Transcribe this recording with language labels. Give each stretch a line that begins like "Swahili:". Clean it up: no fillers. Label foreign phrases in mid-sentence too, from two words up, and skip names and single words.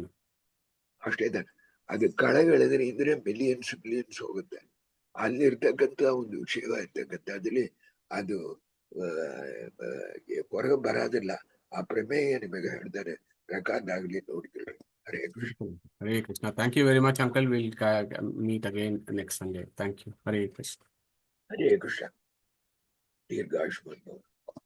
Kannada: ಅಷ್ಟೇ ತಾನೆ. ಅದು ಕಳೆಗಳೆದ್ರೆ ಇದ್ರೆ ಮಿಲಿಯನ್ಸ್ ಹೋಗುತ್ತೆ. ಅಲ್ಲಿರ್ತಕ್ಕಂಥ ಒಂದು ವಿಷಯ ಇರ್ತಕ್ಕಂಥದ್ರಲ್ಲಿ ಅದು ಹೊರಗೆ ಬರೋದಿಲ್ಲ. ಆ ಪ್ರಮೇಯ ನಿಮಗೆ ಹೇಳ್ತಾರೆ, ರೆಕಾರ್ಡ್ ಆಗ್ಲಿ ನೋಡ್ಕೊಳ್ಳಿ. ಹರೇ ಕೃಷ್ಣ.
English: Hare Krishna. Thank you very much, Uncle. We'll meet again next Sunday. Thank you. Hare Krishna.
Sanskrit: ಹರೇ ಕೃಷ್ಣ. ದೀರ್ಘಾಯುಷ್ಮಾನ್ ಭವ.